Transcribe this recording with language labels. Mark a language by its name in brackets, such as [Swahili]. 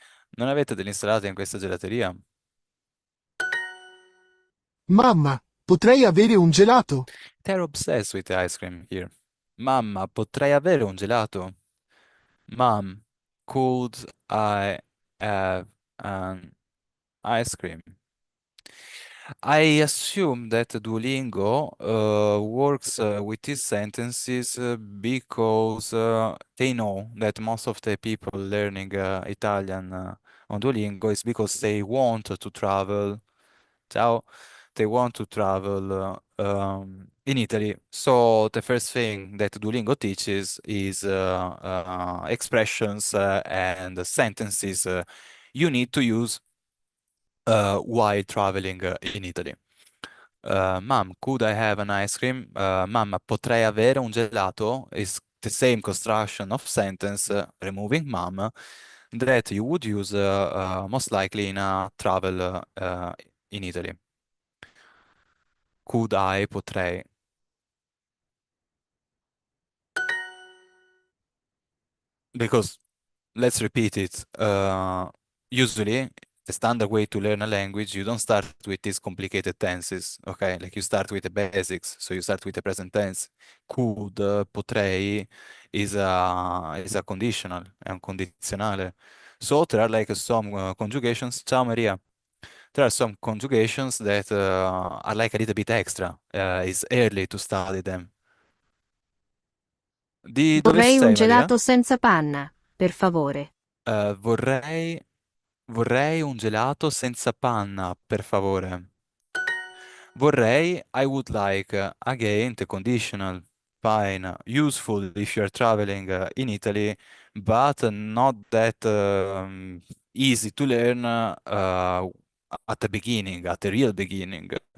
[Italian] Non avete dell'insalata in questa gelateria? Mamma, potrei avere un gelato? [English] They're obsessed with the ice cream here. [Italian] Mamma, potrei avere un gelato? [English] Mom, could I have an ice cream? I assume that Duolingo works with these sentences because they know that most of the people learning Italian on Duolingo is because they want to travel. Ciao. They want to travel in Italy. So the first thing that Duolingo teaches is expressions and sentences you need to use while traveling in Italy. Mom, could I have an ice cream? [Italian] Mamma, potrei avere un gelato? [English] Is the same construction of sentence, removing mom, that you would use most likely in a travel in Italy. Could I, potrei. Because let's repeat it. Usually, the standard way to learn a language, you don't start with these complicated tenses, okay? Like you start with the basics. So you start with the present tense. Could, potrei is a conditional, [Italian] è un condizionale. [English] So there are like some conjugations. Ciao Maria. There are some conjugations that are like a little bit extra. It's early to study them. [Italian] Di dove Vorrei un sei, Maria? gelato senza panna, per favore. Vorrei Vorrei un gelato senza panna, per favore. [English] Vorrei, I would like, again, the conditional, fine, useful if you're traveling in Italy, but not that easy to learn at the beginning, at the real beginning.